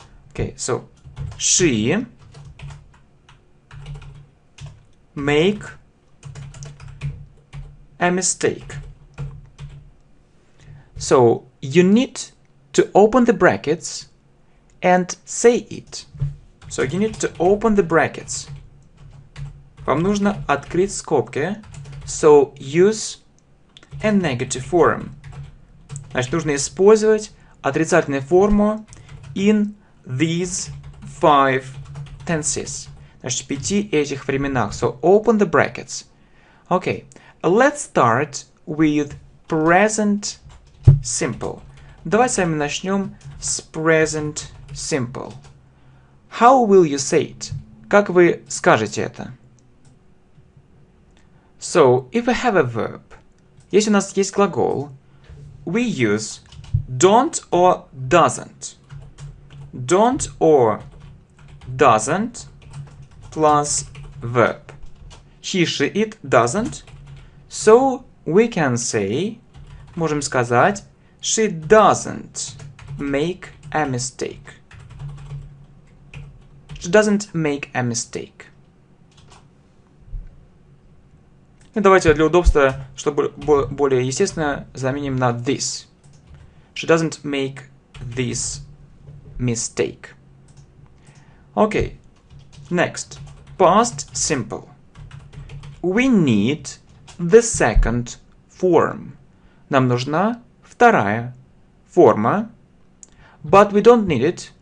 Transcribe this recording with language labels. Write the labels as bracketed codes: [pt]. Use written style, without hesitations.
[en] Okay, so, she make a mistake. So, you need to open the brackets and say it. So, you need to open the brackets. [ru] Вам нужно открыть скобки. [en] So, use a negative form. [ru] Значит, нужно использовать отрицательную форму [en] in these 5 tenses. [ru] Значит, в 5 этих временах. [en] So, open the brackets. Okay, let's start with present simple. [ru] Давайте с вами начнем с present simple. [en] How will you say it? [ru] Как вы скажете это? [en] So, if we have a verb, [ru] если у нас есть глагол, [en] we use don't or doesn't. Don't or doesn't plus verb. He, she, it doesn't. So, we can say, [ru] можем сказать, [en] she doesn't make a mistake. She doesn't make a mistake. [ru] И давайте для удобства, чтобы более естественно, заменим на this. [en] She doesn't make this mistake. Okay. Next. Past simple. We need the second form. [ru] Нам нужна вторая форма. [en] But we don't need it.